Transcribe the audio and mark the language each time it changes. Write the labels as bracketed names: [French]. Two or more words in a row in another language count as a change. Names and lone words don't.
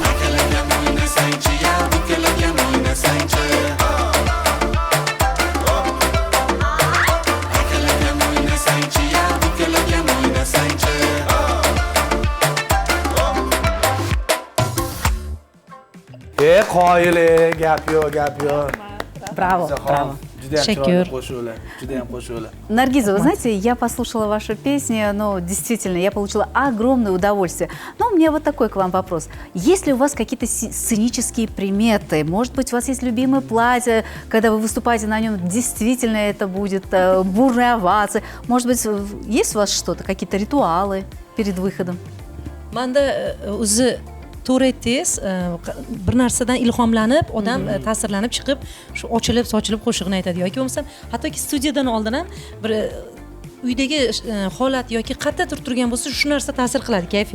[Uzbek] Akalakam o'ynasangchi ya dukalakam o'ynasangchi Akalakam o'ynasangchi ya dukalakam o'ynasangchi Qoyili, gap yo'q, gap yo'q. Bravo, Zaxon, juda ham Shakur. chiroyli qo'shiqlar, juda ham qo'shiqlar. [Russian] Наргиза, вы знаете, я послушала ваши песни, но действительно, я получила огромное удовольствие. Но у меня вот такой к вам вопрос. Есть ли у вас какие-то сценические приметы? Может быть, у вас есть любимое платье, когда вы выступаете на нем, действительно это будет бурная овация? Может быть, есть у вас что-то, какие-то ритуалы перед выходом? [Uzbek] Manda o'zi to'g'ri aytdingiz, bir narsadan ilhomlanib, odam ta'sirlanib chiqib, shu ochilib, sochilib qo'shiqni aytadi yoki bo'lmasam, hattoki studiyadan oldin ham bir uydagi holat yoki qayerda turgan bo'lsa, shu narsa ta'sir qiladi kayfiyat.